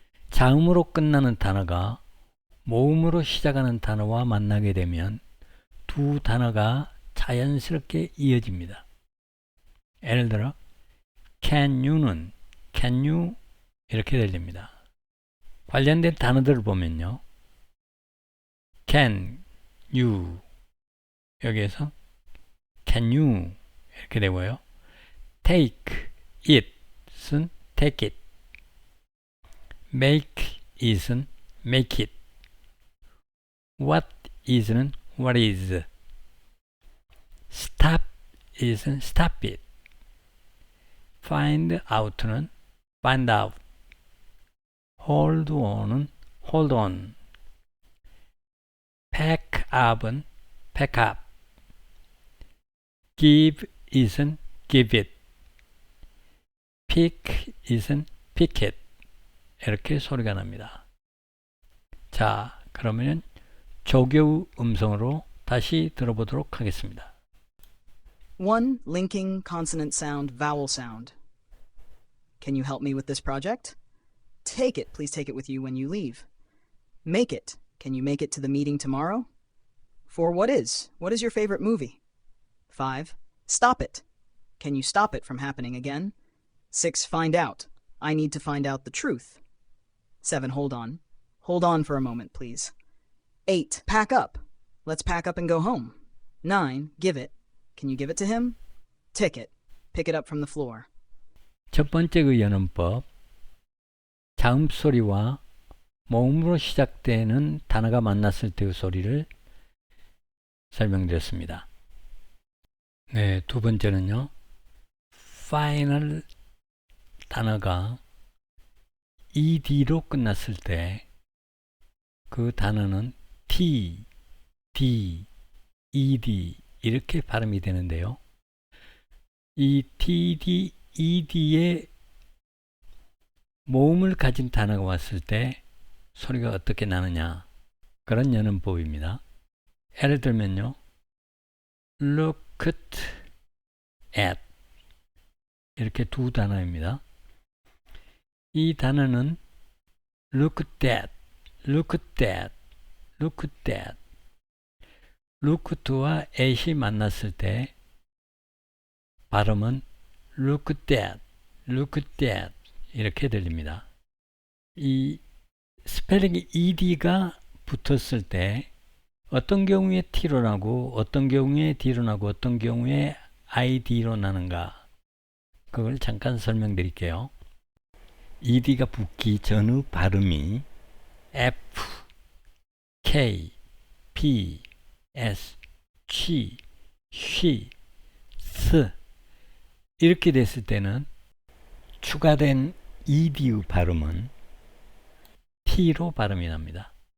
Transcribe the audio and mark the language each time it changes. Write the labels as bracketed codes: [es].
[ko] 자음으로 끝나는 단어가 모음으로 시작하는 단어와 만나게 되면 두 단어가 자연스럽게 이어집니다. 예를 들어 can you 는 can you 이렇게 들립니다. 관련된 단어들을 보면요. [en] can you 여기에서 can you 이렇게 되고요. take it은 take it, make is은 make it, what is는 what is, stop is은 stop it, find out는 find out, hold on은 hold on, pack up은 pack up, give is은 give it, pick is은 pick it. [ko] 이렇게 소리가 납니다. 자, 그러면 조교의 음성으로 다시 들어보도록 하겠습니다. [en] 1. Linking consonant sound, vowel sound. Can you help me with this project? Take it. Please take it with you when you leave. Make it. Can you make it to the meeting tomorrow? 4. What is? What is your favorite movie? 5. Stop it. Can you stop it from happening again? 6. Find out. I need to find out the truth. 7. Hold on. Hold on for a moment, please. 8. Pack up. Let's pack up and go home. 9. Give it. Can you give it to him? Take it. Pick it up from the floor. [ko] 첫 번째 그 연음법, 자음 소리와 모음으로 시작되는 단어가 만났을 때의 소리를 설명드렸습니다. 네, 두 번째는요. final 단어가 ed로 끝났을 때 그 단어는 t, d, ed 이렇게 발음이 되는데요. 이 td, ed의 모음을 가진 단어가 왔을 때 소리가 어떻게 나느냐, 그런 연음법입니다. 예를 들면요. looked at 이렇게 두 단어입니다. [en] 이 단어는 looked at, looked at, looked at, looked와 at이 만났을 때 발음은 looked at, looked at 이렇게 들립니다. [ko] 이 스펠링이 ed가 붙었을 때 어떤 경우에 t로 나고 어떤 경우에 d로 나고 어떤 경우에 id로 나는가, 그걸 잠깐 설명드릴게요. ed가 붙기 전의 발음이 f, k, p, s, ch, 쉬, 스 이렇게 됐을 때는 추가된 ed의 발음은 t로 발음이 납니다.